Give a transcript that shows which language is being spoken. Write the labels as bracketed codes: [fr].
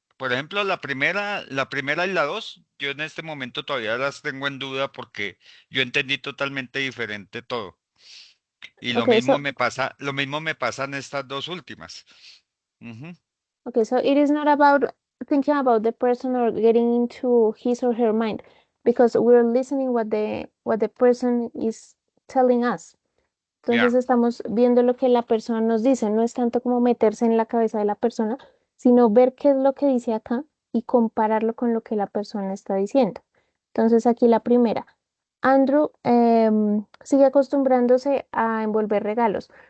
[es] Por ejemplo, la primera y la dos, yo en este momento todavía las tengo en duda porque yo entendí totalmente diferente todo. Y [en] Okay, so [es] lo mismo me pasa en estas dos últimas. Ujú. [en] okay, so it is not about thinking about the person or getting into his or her mind, because we're listening what the person is telling us. [es] Ya, Entonces estamos viendo lo que la persona nos dice, no es tanto como meterse en la cabeza de la persona, sino ver qué es lo que dice acá y compararlo con lo que la persona está diciendo. Entonces aquí la primera, Andrew sigue acostumbrándose a envolver regalos.